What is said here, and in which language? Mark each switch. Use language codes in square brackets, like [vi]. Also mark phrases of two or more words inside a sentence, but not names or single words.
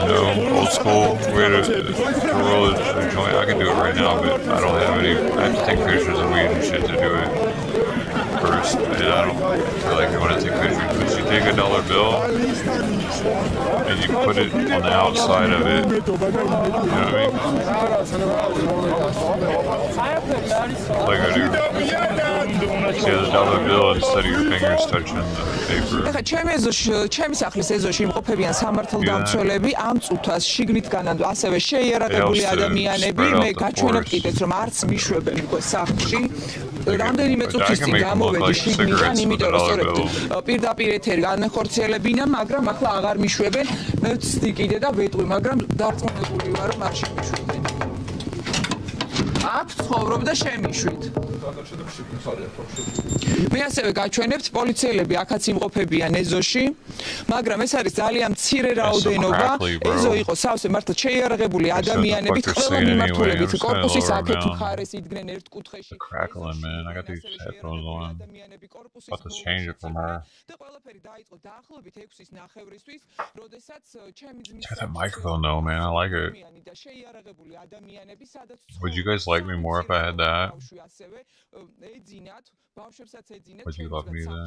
[en] know, old school way to roll a joint, I can do it right now, but I don't have any, I have to take pictures of weed and shit to do it first, and I don't feel like I want to take pictures, but you take $1 bill, and you put it on the outside of it, you know what I mean? Like I do. See the $1 bill instead of your fingers touching the paper. [ka] ჩემი სახლის ეზოში იმყოფებიან სამართალდამცველები, ამ წუთას შიგნით განანდ ასევე შეიარაღებული ადამიანები, მე გაჩვენებთ კიდეც რომ არც მიშვებენ უკვე სახლში. რამდენიმე წუთის წინ გამოვედი შიგნიდან, იმიტომ რომ სწორედ პირდაპირ ეთერი განახორციელებინა, მაგრამ ახლა აღარ მიშვებენ. მე ვცდი კიდე და ვეტყვი, მაგრამ დარწმუნებული ვარ რომ არ შემიშვებენ. აქ ცხოვრობ და შემიშვით. მე ასევე გაჩვენებთ, პოლიციელები აქაც იმყოფებიან ეზოში, მაგრამ ეს არის ძალიან მცირე რაოდენობა. ეზო იყო სავსე მართლა შეიარაღებული ადამიანებით, ყველა მიმართულებით კორპუსის აქეთ მხარეს იდგნენ ერთ კუთხეში. [en] Crackling, man. I got these headphones on. About to change it from her. Check that microphone though, man. I like it. Would you guys like me more if I had that? Would you love me then?